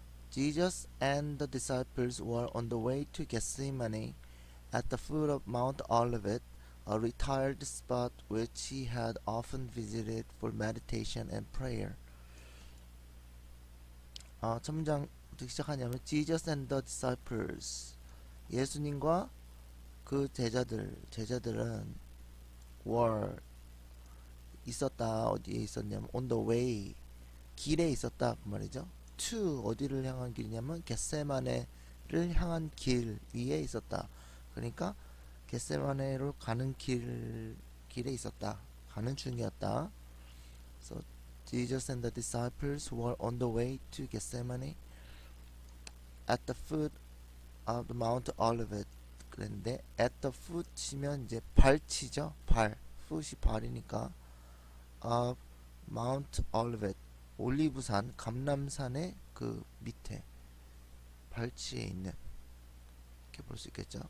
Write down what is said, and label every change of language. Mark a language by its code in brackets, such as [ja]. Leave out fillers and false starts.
[en] Jesus and the disciples were on the way to Gethsemane at the foot of Mount Olivet, a retired spot which he had often visited for meditation and prayer. [ko] 첫 문장 어떻게 시작하냐면 [en] Jesus and the disciples, [ko] 예수님과 그 제자들은 were 있었다. 어디에 있었냐면 [en] on the way, [ko] 길에 있었다 그 말이죠. to 어디를 향한 길이냐면 겟세마네를 향한 길 위에 있었다. 그러니까 겟세마네로 가는 길에 있었다. 가는 중이었다. [en] So Jesus and the disciples were on the way to Gethsemane at the foot of the Mount Olivet. [ko] 그런데 [en] at the foot [ko] 이면 이제 발치죠. 발. foot이 발이니까 [en] of Mount Olivet, [ko] 올리브산, 감람산의 그 밑에 발치에 있는, 이렇게 볼 수 있겠죠.